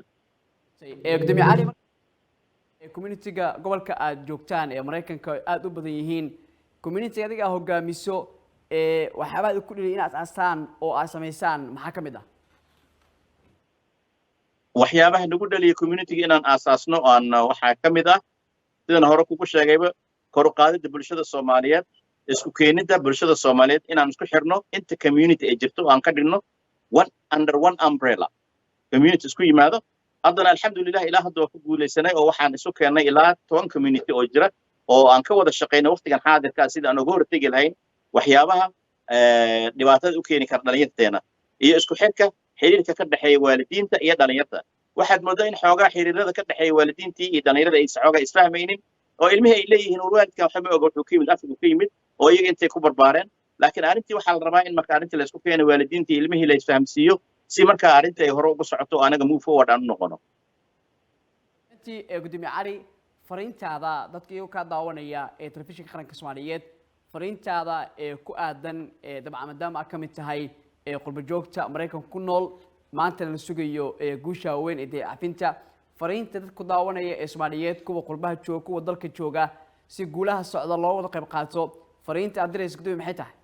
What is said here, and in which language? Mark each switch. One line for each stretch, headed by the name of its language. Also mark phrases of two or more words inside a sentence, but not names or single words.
Somali: gudoomiye cali community-ga gobolka aad joogtaan ee Mareykanka aad u badan yihiin community adiga hogaamiso waxyaabaha ay ku dhigay inaad aasaan oo aad sameysaan maxaa kamid ah waxyaabaha nagu dhaliya community-ga inaan aasaasno aan waxaa kamid ah sidaan hore kugu sheegayba kor u qaadida bulshada Soomaaliyeed isku keenida bulshada Soomaaliyeed inaan isku xirno inta community ay jirto aan ka dhigno
English: under one
Somali: umbrella community isku yimaado haddana alxamdulillah ilaa hadda waa ku guulaysanay oo waxaan isu keennay ilaa 10 community oo jira oo aan ka wada shaqeyno waqtigan xaadirka sida aan uga hortagi lahayn waxyaabaha dhibaatada u keeni kara dhalinyarteena iyo isku xirka xiriirka ka dhaxeeya waalidiinta iyo dhalinyarta waxaad moodaa in xoogaa xiriirada ka dhaxeeya waalidiintii iyo dhalinyarada ay xoogaa isfahmaynin oo ilmihii ay leeyihiin waalidka waxa ma oga wuxuu ka yimid afrika ka yimid oo iyaga intay ku barbaareen laakiin arrintii waxaa la rabaa in marka arrintii la isku keeno waalidiintii ilmihii la isfahamsiiyo si marka arrintii ay hore ugu socoto anaga
English: move forward
Somali: aan u noqono intii gudoomiye cali fariintaada dadkii ka daawanaya ee telefishinka qaranka Soomaaliyeed fariintaada ee ku aadan dabcan maadaama aad kamid tahay qurba joogta Mareykanka ku nool maanta la sugayo guusha weyn ee cafinta fariinta dadku daawanaya ee Soomaaliyeed kuwa qurbaha jooga kuwa dalka jooga si guulaha socda loo wada qayb qaato fariinta aad dirayso gudoomiye maxay tahay